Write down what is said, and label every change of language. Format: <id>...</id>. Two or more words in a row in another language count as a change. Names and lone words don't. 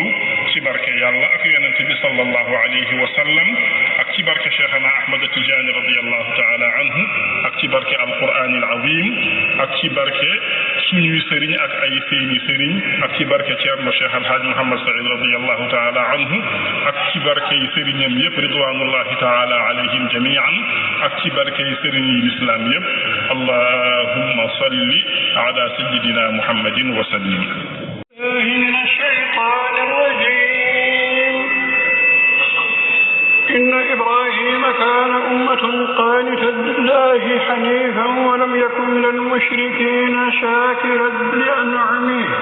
<wo>ci barke yàlla ak yonente bi</wo> <ar>صلى الله عليه وسلم</ar> <wo>ak ci barke Cheikhana Ahmad Tidiane</wo> <ar>رضي الله تعالى عنه</ar> <wo>ak ci barke</wo> <ar>القرآن العظيم</ar> <wo>ak ci barke suñuy sëriñ ak ay seeni sëriñ ak ci barke Ceerno Cheikh Alhaaj Mouhamad Saïd</wo> <ar>رضي الله تعالى عنه</ar> <wo>ak ci barke yi sëriñam yëpp</wo> <ar>رضوان الله تعالى عليهم جميعا</ar> <wo>ak ci barke yi sëriñ yi l'islam yëpp</wo> <ar>اللهم صل على سيدنا محمد وسلم من الشيطان الرجيم إن إبراهيم كان أمة قانتا لله حنيفا ولم يكن من المشركين شاكرا لأنعمه</ar>